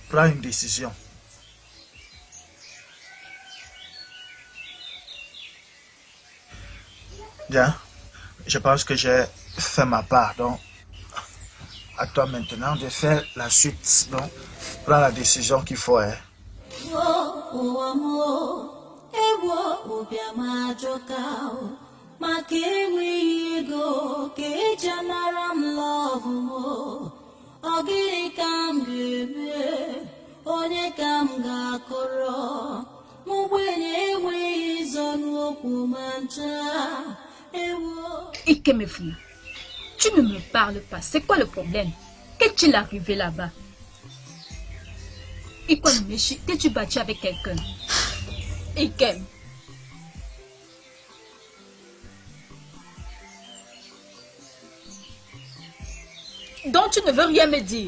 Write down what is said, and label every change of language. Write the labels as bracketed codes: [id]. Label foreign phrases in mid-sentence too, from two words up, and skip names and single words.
[fr] Prends une décision. Bien. Je pense que j'ai fait ma part. Donc, à toi maintenant de faire la suite. Donc, prends la décision qu'il faut. [ig] Maka enweghị ego ka eji amara m lọvụ m, ọ gịnị ka m ga-eme, onye ka m ga-akọrọ, m ogbenye enweghị ịzọnụ okwu ma ncha, ewo. [fr] Ikemefou, tu ne me parles pas, c'est quoi le problème? Qu'est-il arrivé là-bas? Ikonomeshi, t'es-tu battu avec quelqu'un? Ikem. Donc tu ne veux rien me dire.